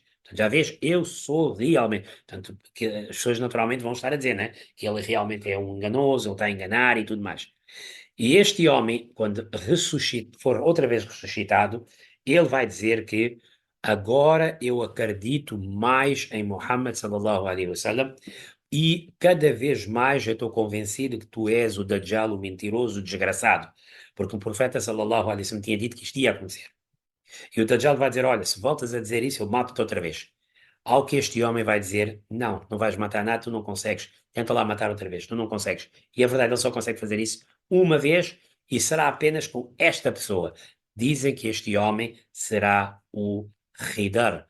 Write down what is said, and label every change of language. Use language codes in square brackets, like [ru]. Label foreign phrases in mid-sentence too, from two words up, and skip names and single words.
[pt] Portanto, já vês, eu sou realmente. Portanto, que as pessoas naturalmente vão estar a dizer, né? Que ele realmente é um enganoso, ele está a enganar e tudo mais. E este homem, quando for outra vez ressuscitado, ele vai dizer que agora eu acredito mais em Muhammad [ar] صلى الله عليه وسلم [pt] e cada vez mais eu estou convencido que tu és o Dajjal, o mentiroso, o desgraçado, porque o profeta [ar] صلى الله عليه وسلم [pt] tinha dito que isto ia acontecer. E o Dajjal vai dizer, olha, se voltas a dizer isso, eu mato-te outra vez. Ao que este homem vai dizer, não, não vais matar nada, tu não consegues, tenta lá matar outra vez, tu não consegues. E a verdade, ele só consegue fazer isso uma vez e será apenas com esta pessoa. Dizem que este homem será o Hidar.